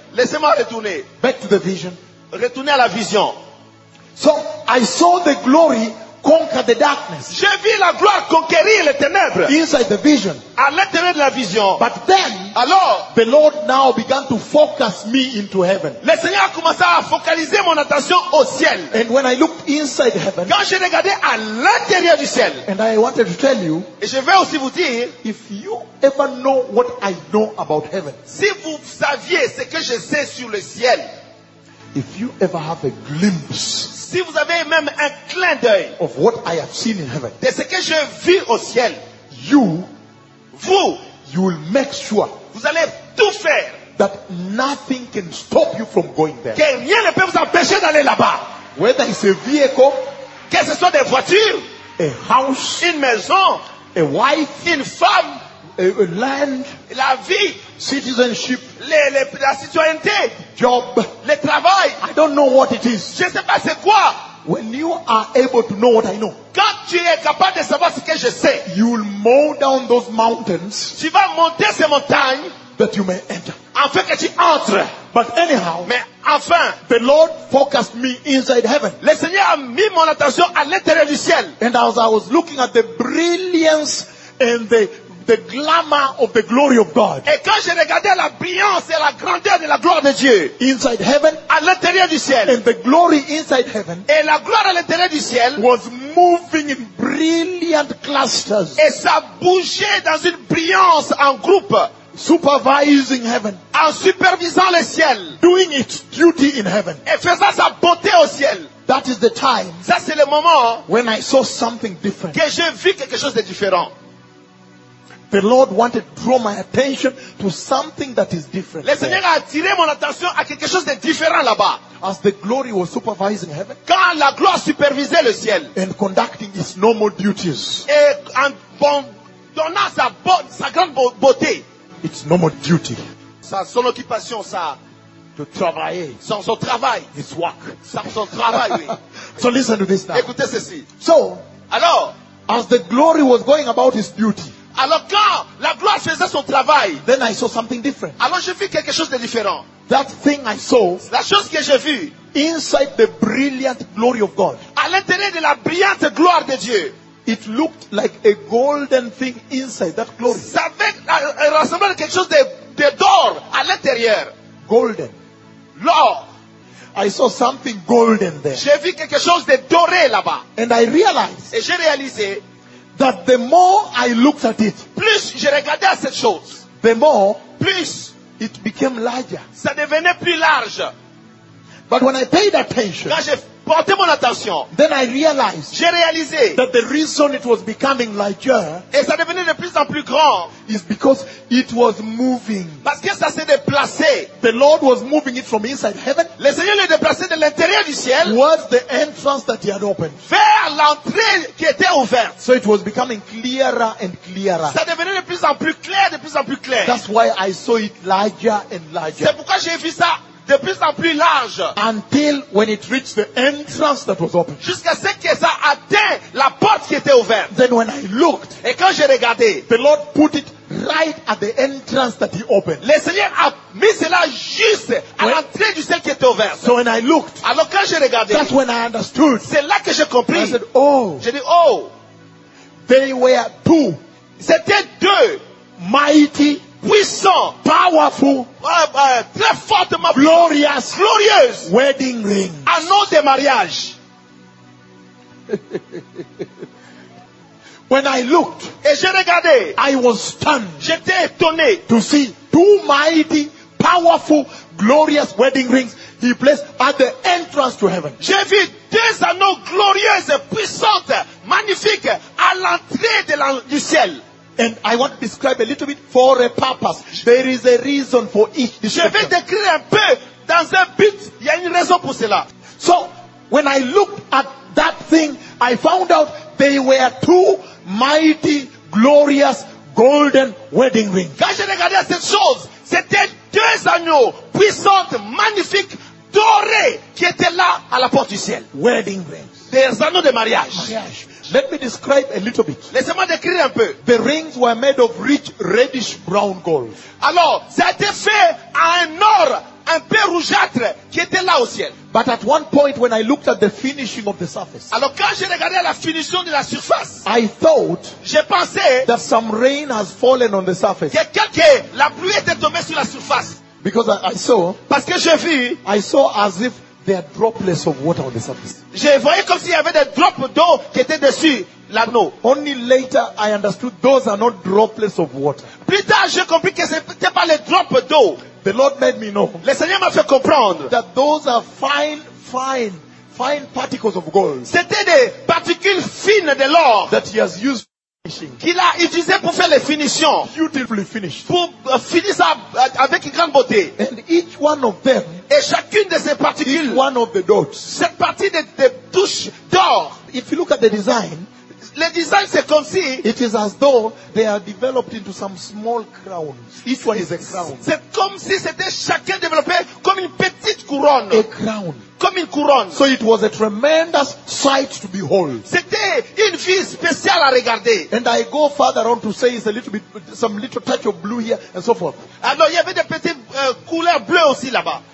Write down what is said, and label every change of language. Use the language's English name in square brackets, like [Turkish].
[French] Laissez-moi retourner. [English] Back to the vision. [French] Retournez à la vision. [English] So I saw the glory conquer the darkness. [French] J'ai vu la gloire conquérir les ténèbres. [English] Inside the vision. [French] À l'intérieur de la vision. [English] But then, [French] alors, [English] the Lord now began to focus me into heaven. [French] Le Seigneur a commencé à focaliser mon attention au ciel. [English] And when I looked inside heaven, [French] quand j'ai regardé à l'intérieur du ciel, [English] and I wanted to tell you, [French] et je vais aussi vous dire, [English] if you ever know what I know about heaven, [French] si vous saviez ce que je sais sur le ciel, [English] if you ever have a glimpse. [French] Si vous avez même un clin d'œil [English] of what I have seen in heaven, [French] de ce que je vis au ciel, [English] you, [French] vous, [English] you will make sure, [French] vous allez tout faire, [English] that nothing can stop you from going there. [French] Que rien ne peut vous empêcher d'aller là-bas. [English] Whether it's a vehicle, [French] que ce soit des voitures, [English] a house, [French] une maison, [English] a wife, [French] une femme, [English] a land, [French] la vie, [English] citizenship, [French] la citoyenneté, [English] job, [French] le travail. [English] I don't know what it is. [French] Je sais pas c'est quoi. [English] When you are able to know what I know, [French] quand tu es capable de savoir ce que je sais, [English] you will mow down those mountains. [French] Tu vas monter ces montagnes. [English] That you may enter. [French] Afin que tu entres. [English] But anyhow, [French] mais enfin, [English] the Lord focused me inside heaven. [French] Le Seigneur a mis mon attention à l'intérieur du ciel. [English] And as I was looking at the brilliance and the glamour of the glory of God. [French] Et quand je regardais la brillance et la grandeur de la gloire de Dieu, [English] inside heaven, [French] à l'intérieur du ciel, [English] and the glory inside heaven, [French] et la gloire à l'intérieur du ciel, [English] was moving in brilliant clusters, [French] et ça bougeait dans une brillance en groupe, [English] supervising heaven, [French] en supervisant le ciel, [English] doing its duty in heaven, [French] et faisant sa beauté au ciel. [English] That is the time, [French] ça c'est le moment, [English] when I saw something different, [French] que j'ai vu quelque chose de différent. [English] The Lord wanted to draw my attention to something that is different. [French] Le Seigneur a attiré mon attention à quelque chose de différent là-bas. [English] As the glory was supervising heaven, [French] quand la gloire supervisait le ciel, [English] and conducting its normal duties, [French] et en donnant sa grande beauté, [English] its normal duty, [French] son occupation, sa de travailler, son travail, [English] its work, [French] son travail. Oui. [English] So listen to this now. [French] Écoutez ceci. [English] So, [French] alors, [English] as the glory was going about its duty. [French] Alors quand la gloire faisait son travail, [English] then I saw something different. [French] Alors j'ai vu quelque chose de différent. [English] That thing I saw, [French] la chose que j'ai vue, [English] inside the brilliant glory of God, [French] à l'intérieur de la brillante gloire de Dieu, [English] it looked like a golden thing inside that glory. [French] Ça ressemblait à quelque chose de d'or à l'intérieur. [English] Golden. [French] L'or. [English] I saw something golden there. [French] J'ai vu quelque chose de doré là-bas. [English] And I realized. [French] Et j'ai réalisé. [English] That the more I looked at it, [French] plus je regardais à cette chose, [English] the more, [French] plus [English] it became larger. [French] Ça devenait plus large. [English] But when I paid attention, [French] quand j'ai porté mon attention, [English] then I realized, [French] j'ai réalisé, [English] that the reason it was becoming larger, [French] et ça devenait de plus en plus grand, [English] is because it was moving. [French] Parce que ça s'est déplacé. [English] The Lord was moving it from inside heaven. [French] Le Seigneur l'a déplacé de l'intérieur du ciel. [English] Towards the entrance that He had opened. [French] Vers l'entrée qui était ouverte. [English] So it was becoming clearer and clearer. [French] Ça devenait de plus en plus clair, de plus en plus clair. [English] That's why I saw it larger and larger. [French] C'est pourquoi j'ai vu ça. De plus en plus large. [English] Until when it reached the entrance that was open. [French] Jusqu'à ce que ça atteint la porte qui était ouverte. [English] Then when I looked, [French] et quand j'ai regardé, [English] the Lord put it right at the entrance that He opened. [French] Le Seigneur a mis cela juste à l'entrée du ciel qui était ouverte. [English] So when I looked, [French] alors quand j'ai regardé, [English] that's when I understood. [French] C'est là que j'ai compris. [English] I said, oh. [French] J'ai dit, oh. [English] They were two. [French] C'était deux. [English] Mighty. [French] Puissant, [English] powerful, [French] très fortement, [English] glorious, [French] glorieuse, [English] wedding ring, [French] anneau de mariage. [English] When I looked, [French] et j'ai regardé, [English] I was stunned, [French] j'étais étonné, [English] to see two mighty, powerful, glorious wedding rings he placed at the entrance to heaven. [French] J'ai vu deux anneaux glorieux, puissants, magnifiques à l'entrée de la, du ciel. [English] And I want to describe a little bit for a purpose. There is a reason for each. [French] Je vais décrire un peu dans un but. Il y a une raison pour cela. [English] So, when I looked at that thing, I found out they were two mighty, glorious, golden wedding rings. [French] Quand j'ai regardé cette chose, c'était deux agneaux puissants, magnifiques, dorés, qui étaient là à la porte du ciel. [English] Wedding rings. [French] Des anneaux de mariage. [English] Mariage. Let me describe a little bit. [French] Laissez-moi décrire un peu. [English] The rings were made of rich reddish brown gold. [French] Alors, c'était fait à un or un peu rougeâtre qui était là au ciel. [English] But at one point when I looked at the finishing of the surface. [French] Alors quand j'ai regardé la finition de la surface, [English] I thought, [French] j'ai pensé [English] that some rain has fallen on the surface. [French] Que quelque, la pluie était tombée sur la surface. [English] Because I saw, [French] parce que j'ai vu, [English] I saw as if there are droplets of water on the surface. [French] Je voyais comme s'il y avait des drops d'eau qui étaient dessus l'anneau. [English] Only later I understood those are not droplets of water. [French] Plus tard, j'ai compris que ce n'était pas les drops d'eau. [English] The Lord made me know. [French] Le Seigneur m'a fait comprendre [English] that those are fine particles of gold. [French] C'était des particules fines de l'or [English] that he has used finishing. [French] Qu'il a utilisé pour faire les finitions. [English] Beautifully finished. [French] Pour finir ça avec une grande beauté. [English] And each one of them. [French] Et chacune de ces particules. [English] Each one of the dots. [French] Cette partie de touches d'or. [English] If you look at the design. [French] Le design c'est comme si [English] it is as though they are developed into some small crowns. Each one is a crown. [French] C'est comme si c'était chacun développé comme une petite couronne. [English] A crown. [French] Comme une couronne. [English] So it was a tremendous sight to behold. [French] C'était une vue spéciale à regarder. [English] And I go further on to say it's a little bit some little touch of blue here and so forth. [French] Alors il y avait des petites couleurs bleues aussi là-bas.